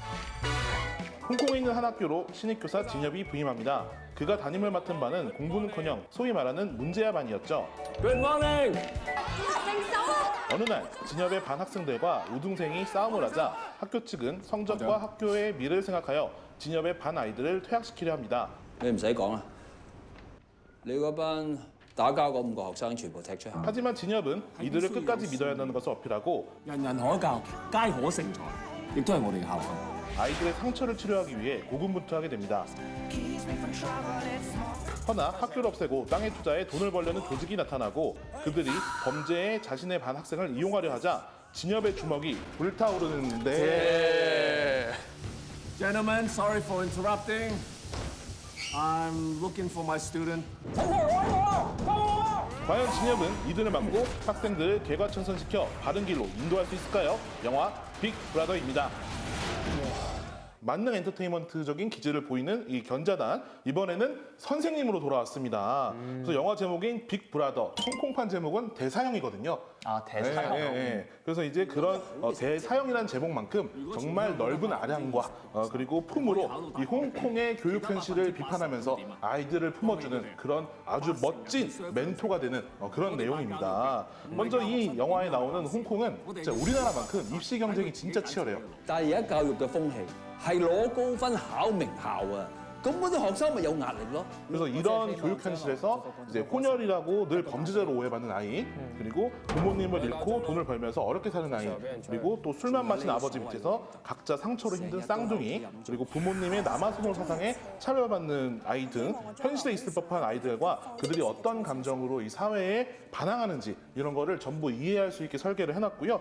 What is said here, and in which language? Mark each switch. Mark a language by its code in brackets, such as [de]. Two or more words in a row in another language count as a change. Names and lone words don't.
[ko] 홍콩에 있는 한 학교로 신입교사 진엽이 부임합니다. 그가 담임을 맡은 반은 공부는커녕 소위 말하는 문제야 반이었죠. 어느 날 진엽의 반 학생들과 우등생이 싸움을 하자 학교 측은 성적과 학교의 미래를 생각하여 진엽의 반 아이들을 퇴학시키려 합니다. [yue] 你唔使講啦，你嗰班打交嗰5個學生全部踢出校。 [ko] 하지만 진엽은 이들을 끝까지 믿어야 한다는 것을 어필하고 [yue] 人人可教，皆可成才，亦都係我哋嘅校訓。 [ko] 아이들의 상처를 치료하기 위해 고군분투하게 됩니다. 허나 학교를 없애고 땅에 투자해 돈을 벌려는 조직이 나타나고 그들이 범죄에 자신의 반 학생을 이용하려 하자 진엽의 주먹이 불타오르는데 [en] Gentlemen, sorry for interrupting. I'm looking for my student. [ko] 과연 진엽은 이들을 막고 학생들을 개과천선시켜 바른 길로 인도할 수 있을까요? 영화 빅브라더입니다. 만능 엔터테인먼트적인 기질을 보이는 이 견자단 이번에는 선생님으로 돌아왔습니다. 그래서 영화 제목인 빅브라더 홍콩판 제목은 대사형이거든요. 아, 대사형. 그래서 이제 그런 대사형이라는 제목만큼 정말 넓은 아량과 그리고 품으로 이 홍콩의 교육 현실을 비판하면서 아이들을 품어주는 그런 아주 멋진 멘토가 되는 그런 내용입니다. 먼저 이 영화에 나오는 홍콩은 진짜 우리나라만큼 입시 경쟁이 진짜 치열해요. [yue] 但係而家教育嘅風氣係攞高分考名校啊，咁嗰啲學生咪有壓力咯。 [ko] 그래서 이런 교육 현실에서 이제 혼혈이라고 늘 범죄자로 오해받는 아이, 그리고 부모님을 잃고 돈을 벌면서 어렵게 사는 아이, 그리고 또 술만 마신 아버지 밑에서 각자 상처로 힘든 쌍둥이, 그리고 부모님의 남아선호 사상에 차별받는 아이 등 현실에 있을 법한 아이들과 그들이 어떤 감정으로 이 사회에 반항하는지 이런 거를 전부 이해할 수 있게 설계를 해놨고요.